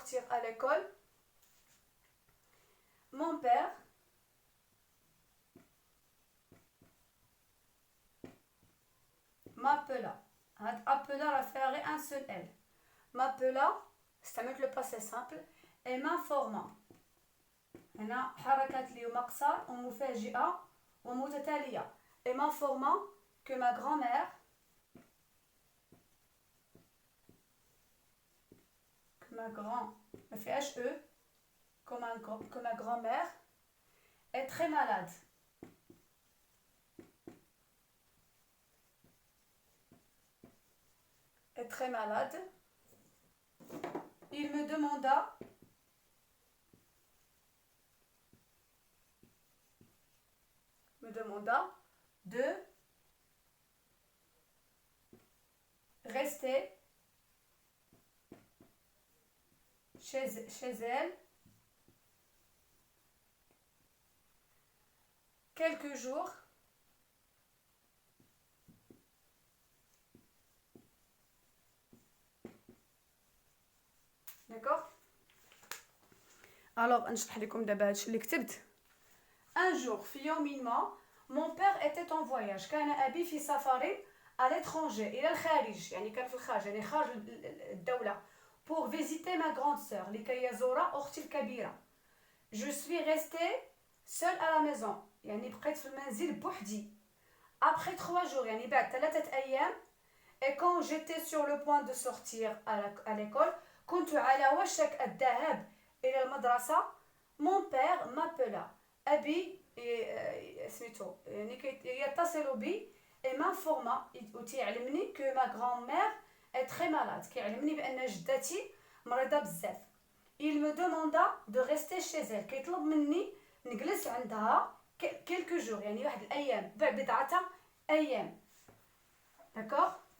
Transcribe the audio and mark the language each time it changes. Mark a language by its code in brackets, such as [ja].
[fr] à l'école, mon père m'appela. appela راه فيها غير un seul L. m'appela [ar] استعملت لو باسي سامبل [fr] et m'informa. [ar] هنا حركات لي مقصر ومفاجئة ومتتالية. [fr] et m'informa que ma grand-mère ma grand, [ar] ما فيهاش [fr] E, que ma grand-mère est très malade. Est très malade. Il me demanda de rester chez elle quelques jours d'accord. [ar] Alors نشرح لكم دابا هادشي اللي كتبت. [fr] Un jour [ar] في يوم ما [fr] mon père était en voyage. [ar] كان أبي في سفر [fr] à l'étranger [ar] إلى الخارج، يعني كان في الخارج، يعني خارج الدولة، [fr] pour visiter ma grande sœur [ar] لكي يزور أختي الكبيرة. [fr] Je suis restée seule à la maison، [ar] يعني بقيت في المنزل بوحدي. [fr] Après 3 jours، [ar] يعني بعد 3 أيام، [fr] et quand j'étais sur le point de sortir à l'école، [ar] كنت على وشك الذهاب إلى المدرسة، [fr] mon père m'appela، [ar] أبي سميتو يعني يتصل بي [fr] et m'informa [ar] وتيعلمني [fr] que ma grand-mère est très malade، [ar] كيعلمني بأن جدتي مريضة بزاف. [fr] il me demanda de rester chez elle، [ar] كيطلب مني نجلس عندها [fr] quelques jours، [ar] يعني واحد الأيام، بضعة أيام. [fr] d'accord.